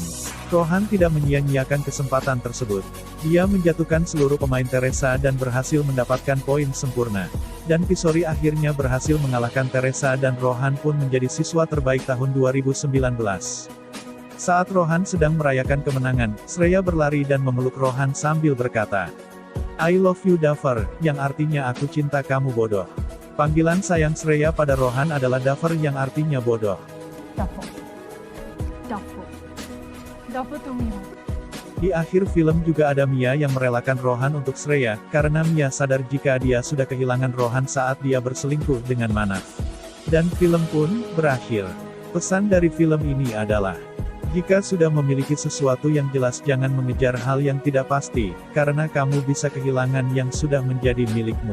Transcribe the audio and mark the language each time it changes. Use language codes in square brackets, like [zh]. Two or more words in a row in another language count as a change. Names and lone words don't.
[id] Rohan tidak menyia-nyiakan kesempatan tersebut. Dia menjatuhkan seluruh pemain Teresa dan berhasil mendapatkan poin sempurna. Dan Pisori akhirnya berhasil mengalahkan Teresa dan Rohan pun menjadi siswa terbaik tahun 2019. Saat Rohan sedang merayakan kemenangan, Shreya berlari dan memeluk Rohan sambil berkata, [en] I love you [id] Daver, yang artinya aku cinta kamu bodoh. Panggilan sayang Shreya pada Rohan adalah Daver yang artinya bodoh. [hi] Dafo. Dafo. Dafo तुम ही हो। [id] Di akhir film juga ada Mia yang merelakan Rohan untuk Shreya, karena Mia sadar jika dia sudah kehilangan Rohan saat dia berselingkuh dengan Manaf. Dan film pun berakhir. Pesan dari film ini adalah, jika sudah memiliki sesuatu yang jelas jangan mengejar hal yang tidak pasti, karena kamu bisa kehilangan yang sudah menjadi milikmu.